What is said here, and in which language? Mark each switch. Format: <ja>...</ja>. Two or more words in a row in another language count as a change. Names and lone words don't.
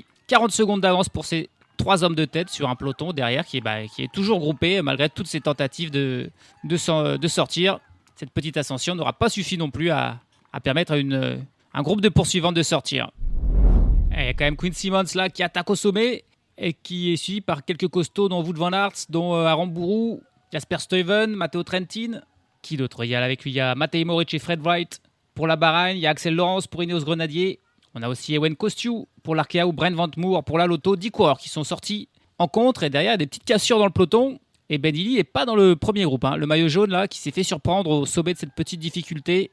<fr>40 secondes d'avance pour ces 3 hommes de tête sur un peloton derrière qui est toujours groupé malgré toutes ces tentatives de sortir. Cette petite ascension n'aura pas suffi non plus à permettre à un groupe de poursuivants de sortir. Et il y a quand même Quinn Simmons là qui attaque au sommet et qui est suivi par quelques costauds dont Wout van Aert, dont Aramburu, Jasper Stuyven, Matteo Trentin. Qui d'autre? Il y a avec lui, il y a Matej Moric et Fred Wright pour la Bahreïn. Il y a Axel Laurence pour Ineos Grenadier. On a aussi Ewen Kostiou pour l'Arkea ou Brent Van Moer pour la Lotto. 10 coureurs qui sont sortis en contre. Et derrière, il y a des petites cassures dans le peloton. Et Ben Illy n'est pas dans le premier groupe. Le maillot jaune là qui s'est fait surprendre au sommet de cette petite difficulté.</fr>